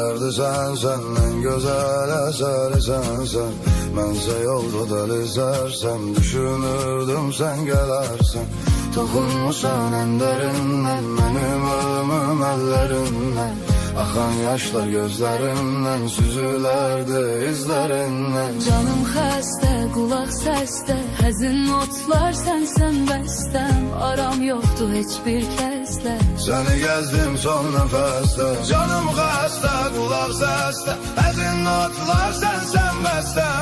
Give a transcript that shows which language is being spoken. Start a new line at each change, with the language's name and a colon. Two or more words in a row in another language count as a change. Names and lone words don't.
Turkish: sen, en güzel eseri sen.
Azerbaijani: Mənsə yolda delizersem, düşünürdüm
Turkish: sen gelersen. Toxunmuşsan en derinden, benim ölümüm ellerinden.
Azerbaijani: Axan yaşlar gözlərimdən, süzülərdi izlərindən. Canım xəstə, qulaq səsdə, həzin notlar sənsən bəstəm. Aram yoxdur heç bir kəslə, səni gəzdim son nəfəsdə. Canım xəstə, qulaq səsdə, həzin notlar sənsən bəstəm.